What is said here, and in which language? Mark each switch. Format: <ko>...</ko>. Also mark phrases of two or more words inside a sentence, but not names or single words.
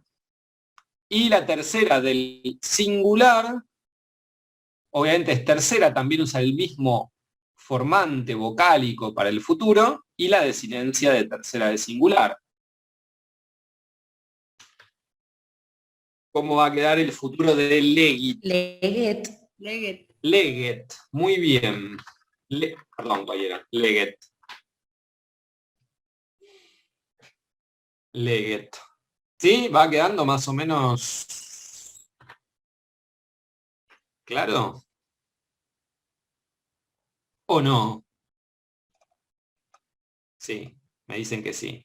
<es>Y la tercera del singular, obviamente es tercera, también usa el mismo formante vocálico para el futuro, y la desinencia de tercera de singular. ¿Cómo va a quedar el futuro de legit? Leget. Leget. Leget, muy bien. Perdón, compañera. Leget. Leget. ¿Sí? ¿Va quedando más o menos claro? ¿O no? Sí, me dicen que sí.</es>